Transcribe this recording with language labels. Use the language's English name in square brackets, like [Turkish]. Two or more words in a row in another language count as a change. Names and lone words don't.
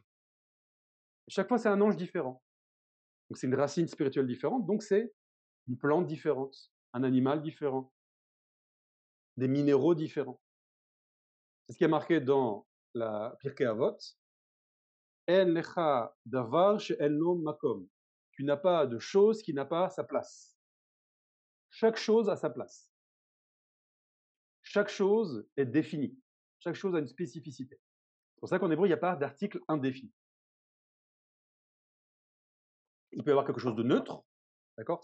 [French] Et chaque fois, c'est un ange différent. Donc c'est une racine spirituelle différente, donc c'est une plante différente, un animal différent, des minéraux différents. C'est ce qui est marqué dans la Pirkei Avot. [Hebrew] אין לך דבר שאין לו מקום. [French] Tu n'as pas de chose qui n'a pas sa place. Chaque chose a sa place. Chaque chose est définie. Chaque chose a une spécificité. C'est pour ça qu'en hébreu, il n'y a pas d'article indéfini. Il peut y avoir quelque chose de neutre, d'accord?